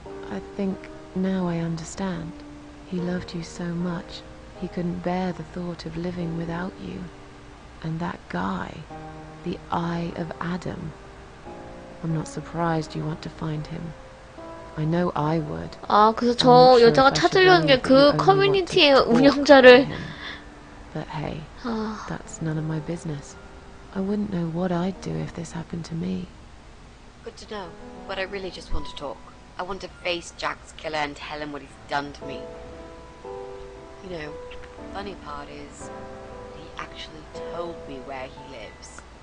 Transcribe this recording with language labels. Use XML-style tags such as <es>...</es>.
<en>I think now I understand. He loved you so much, he couldn't bear the thought of living without you. And that guy, the Eye of Adam. I'm not surprised you want to find him. I know I would.</en> <ko>아, 그래서 저 여자가 찾으려는 게 그 커뮤니티의 운영자를.</ko> <en>But hey, 아, that's none of my business. I wouldn't know what I'd do if this happened to me. Good to know, but I really just want to talk. I want to face Jack's killer and tell him what he's done to me. You know, the funny part is, he actually told me where he lives.</en>